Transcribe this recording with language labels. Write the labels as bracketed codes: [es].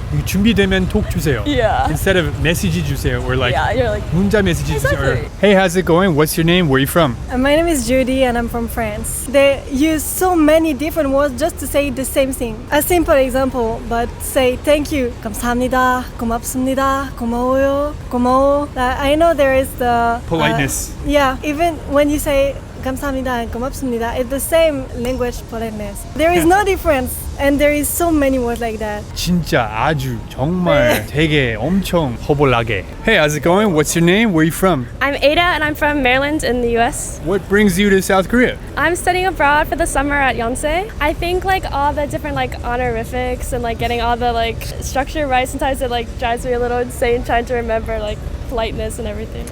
[ko] 준비되면 톡 주세요. [en] Yeah. Instead of [ko] 메시지 주세요 [en] or like yeah, you're like [ko] 문자 메시지 주세요. [en] exactly. Hey, how's it going? What's your name? Where are you from? My name is Judy and I'm from France. They use so many different words just to say the same thing. A simple example, but say thank you. [ko] 감사합니다, 고맙습니다, 고마워요, 고마워. [en] I know there is the politeness. Yeah, even when you say 감사합니다 and 고맙습니다, it's the same language politeness. There is no difference. And there is so many words like that. [ko] 진짜 아주 정말 되게 엄청 허벌나게. [en] Hey, how's it going? What's your name? Where are you from? I'm Ada and I'm from Maryland in the US. What brings you to South Korea? I'm studying abroad for the summer at Yonsei. I think like all the different like honorifics and like getting all the like structure right, sometimes it like drives me a little insane trying to remember like politeness and everything.